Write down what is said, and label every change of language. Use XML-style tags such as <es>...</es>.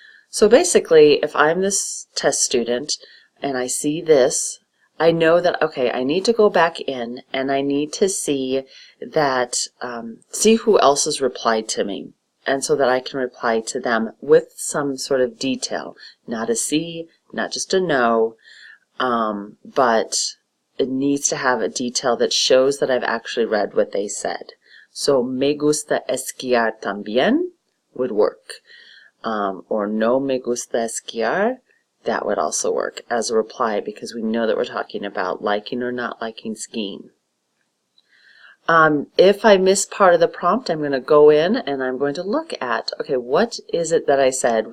<en>So basically, if I'm this test student and I see this, I know that, okay, I need to go back in and I need to see that, see who else has replied to me, and so that I can reply to them with some sort of detail. Not a C, not just a no, but it needs to have a detail that shows that I've actually read what they said.</en> <es>So, me gusta esquiar también</es> <en>would work. Or</en> <es>no me gusta esquiar,</es> <en>that would also work as a reply because we know that we're talking about liking or not liking skiing. If I miss part of the prompt, I'm going to go in and I'm going to look at, okay, what is it that I said?</en>